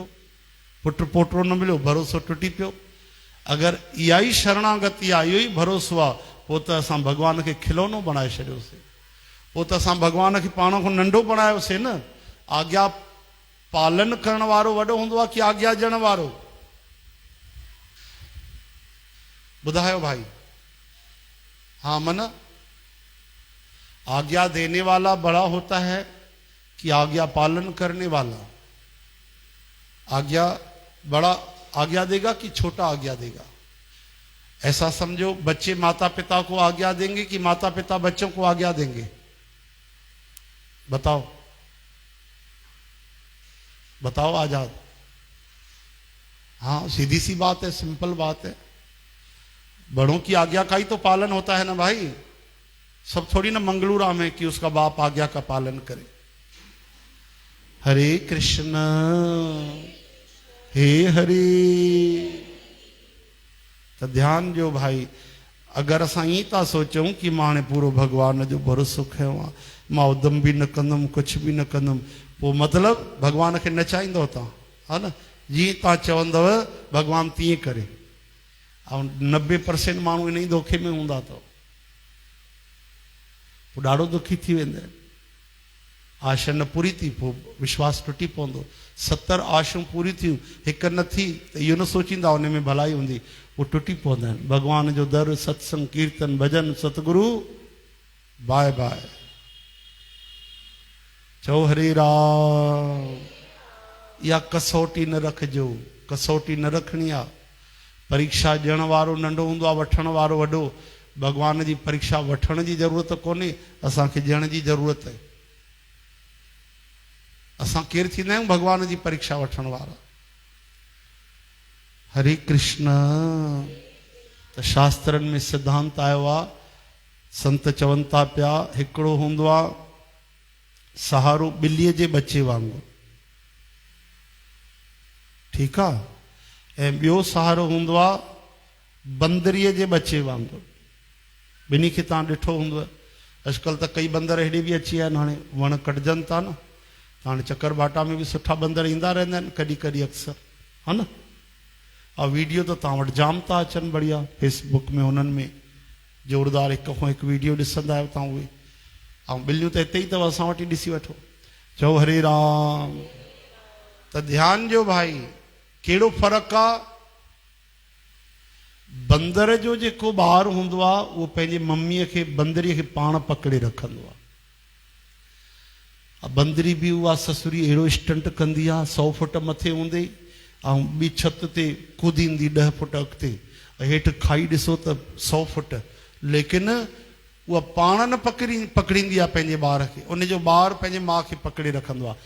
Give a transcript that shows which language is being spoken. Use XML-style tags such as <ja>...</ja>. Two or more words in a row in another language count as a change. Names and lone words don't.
<sd>पुट पोटो न मिलियो, भरोसो टुटी पियो। अगर इहा ई शरणागति आहे, इहो ई भरोसो आहे, पोइ त असां भगवान खे खिलौनो बणाए छॾियोसीं। पोइ त असां भगवान खे पाण खां नंढो बणायोसीं न। आज्ञा पालन करण वारो वॾो हूंदो आहे कि आज्ञा ॾियण वारो? ॿुधायो भाई।</sd> <hi>हाँ मन, आज्ञा देने वाला बड़ा होता है कि आज्ञा पालन करने वाला? आज्ञा बड़ा आज्ञा देगा कि छोटा आज्ञा देगा? ऐसा समझो बच्चे माता पिता को आज्ञा देंगे कि माता पिता बच्चों को आज्ञा देंगे? बताओ बताओ आजाद। हाँ सीधी सी बात है, सिंपल बात है। बड़ों की आज्ञा का ही तो पालन होता है ना भाई। सब थोड़ी ना मंगलू राम है कि उसका बाप आज्ञा का पालन करे। हरे कृष्ण हे हरे।</hi> <sd>तो ध्यान जो भाई, अगर असां ईअं था सोचूं कि मां हाणे पूरो भगवान जो भरोसो खयो आहे, मां उदम भी न कंदुमि, कुछ भी न कंदुमि, पोइ मतलब भगवान खे नचाईंदव तव्हां, हा न। जीअं तव्हां चवंदव भगवान तीअं करे। ऐं 90% माण्हू इन ई धोखे में हूंदा अथव। पोइ ॾाढो दुखी थी वेंदा आहिनि। आशा न पूरी थी, पोइ विश्वास टुटी पवंदो। 70 आशूं पूरी थियूं, हिकु न थी त इहो न सोचींदा उन में भलाई हूंदी, पोइ टुटी पवंदा आहिनि। भगवान जो दर, सत्संग, कीर्तन, भजन, सतगुरु,</sd> <en>bye bye.</en> <sd>चओ हरे राम। या कसौटी न रखजो, कसौटी न रखनी आहे। परीक्षा ॾियण वारो नंढो हूंदो आहे, वठण वारो वॾो। भगवान जी परीक्षा वठण जी ज़रूरत कोन्हे, असांखे ॾियण जी ज़रूरत है। असां केरु थींदा आहियूं भगवान जी परीक्षा वठण वारा? हरे कृष्ण। त शास्त्रनि में सिद्धांत आयो आहे, संत चवनि था पिया, हिकिड़ो हूंदो आहे सहारो ॿिलीअ जे बचे वांगुरु, ठीकु आहे। ऐं ॿियो सहारो हूंदो आहे बंदरीअ जे बचे वांगुरु। ॿिन्ही खे तव्हां ॾिठो हूंदव। अॼुकल्ह त कई बंदर हेॾे बि अची विया आहिनि, हाणे वण कटजनि था न, हाणे चकर बाटा में बि सुठा बंदर ईंदा रहंदा आहिनि कॾहिं कॾहिं अक्सर, हा न। और वीडियो तो तव्हां वटि जाम था अचनि बढ़िया फेसबुक में, उन्हनि में ज़ोरदार हिक खां हिकु वीडियो ॾिसंदा आहियो तव्हां उहे। ऐं ॿिलियूं त हिते ई अथव, असां वटि ई ॾिसी वठो। चओ हरे राम। त ध्यानु ॾियो भाई, कहिड़ो फ़र्क़ु आहे। बंदर जो जेको ॿारु हूंदो आहे उहो पंहिंजे मम्मीअ खे बंदरीअ खे पाण पकड़े रखंदो आहे। बंदरी बि उहा ससुरी अहिड़ो स्टंट कंदी आहे, 100 फुट मथे हूंदे ऐं ॿी छित ते कूदींदी 10 फुट अॻिते, हेठि खाई ॾिसो त 100 फुट, लेकिन उहा पाण न पकड़ींदी आहे पंहिंजे ॿार खे, उनजो ॿारु पंहिंजे माउ खे पकड़े रखंदो आहे।</sd>